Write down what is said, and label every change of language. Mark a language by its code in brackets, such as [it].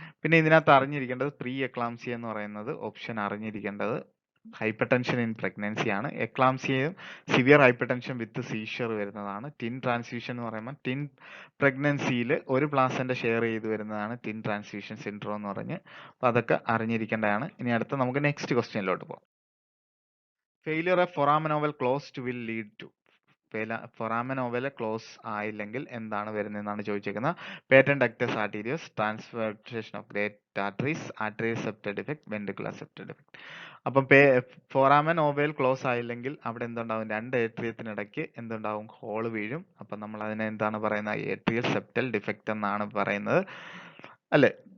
[ml] പിന്നെ ഇതിനകത്ത് അറിഞ്ഞിരിക്കേണ്ടത് പ്രീ എക്ലാംസിയ എന്ന് പറയുന്നത് ഓപ്ഷൻ അറിഞ്ഞിരിക്കേണ്ടത് ഹൈപ്പർ ടെൻഷൻ ഇൻ പ്രഗ്നൻസി ആണ്. എക്ലാംസിയയും സിവിയർ ഹൈപ്പർ ടെൻഷൻ വിത്ത് സീഷ്യർ വരുന്നതാണ്. ടിൻ ട്രാൻസ്ഫ്യൂഷൻ എന്ന് പറയുമ്പോൾ ടിൻ പ്രഗ്നൻസിയിൽ ഒരു പ്ലാസൻ്റ ഷെയർ ചെയ്ത് വരുന്നതാണ് ടിൻ ട്രാൻസ്ഫ്യൂഷൻ സിൻഡ്രോം എന്ന് പറഞ്ഞ്. അപ്പോൾ അതൊക്കെ അറിഞ്ഞിരിക്കേണ്ടതാണ്. ഇനി അടുത്ത നമുക്ക് നെക്സ്റ്റ് ക്വസ്റ്റ്യനിലോട്ട് പോകാം. [en] failure of foramen oval closed will lead to foramen oval [ml] close ആയില്ലെങ്കിൽ എന്താണ് വരുന്നതെന്നാണ് ചോദിച്ചേക്കുന്നത്. [en] Patent ductus arteriosus, transposition of great arteries, arterial septal defect, ventricular septal defect. [ml] അപ്പം foramen oval ക്ലോസ് ആയില്ലെങ്കിൽ അവിടെ എന്തുണ്ടാവും? രണ്ട് ഏട്രിയത്തിനിടയ്ക്ക് എന്തുണ്ടാവും? ഹോള് വീഴും. അപ്പം നമ്മൾ അതിനെ എന്താണ് പറയുന്നത്? ഏട്രിയൽ സെപ്റ്റൽ ഡിഫക്ട് എന്നാണ് പറയുന്നത്, അല്ലേ?